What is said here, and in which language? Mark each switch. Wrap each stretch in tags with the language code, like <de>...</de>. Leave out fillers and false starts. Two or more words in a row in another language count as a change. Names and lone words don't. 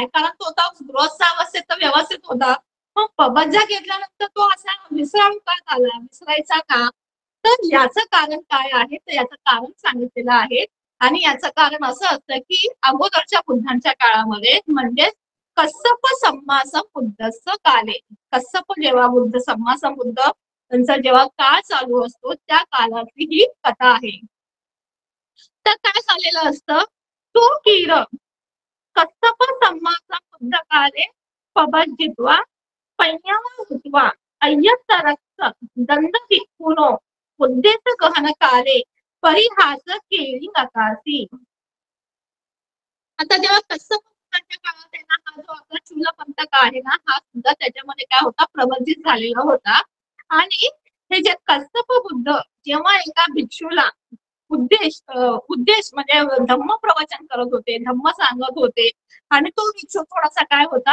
<mr>कारण तो तर गृहस्थावस्थेत तर व्यवस्थित होता. मग पबज्जा घेतल्यानंतर तो असा विसराळू का झाला? विसरायचा का? तर याचं कारण काय आहे? तर याचं कारण सांगितलेलं आहे. आणि याचं कारण असं असतं की अगोदरच्या बुद्धांच्या काळामध्ये म्हणजे</mr> <pi>कस्सप सम्मा संबुद्धस्स काले.</pi> <mr>कस्सप जेव्हा बुद्ध</mr> <pi>सम्मा संबुद्ध</pi> <mr>त्यांचा जेव्हा काळ चालू असतो त्या काळातली ही कथा आहे. तर काय झालेलं असतं?</mr> <pi>तो कीर कस्सप सम्मा संबुद्धकाले पबज्जित्वा पय्यावा हुत्वा अय्यत्तरस्स दंड भिक्खुनो उद्देश गहन काले परिहास केळी नकासी.</pi> <mr>आता जेव्हा कस्सप बुद्धांच्या काळात आहे ना, हा जो आपला चूलपंथक आहे ना, हा सुद्धा त्याच्यामध्ये काय होता? प्रबंधित झालेला होता. आणि हे जे कस्सप बुद्ध जेव्हा एका भिक्षूला उद्देश म्हणजे धम्म प्रवचन करत होते, धम्म सांगत होते आणि तो भिक्षू थोडासा काय होता?</mr>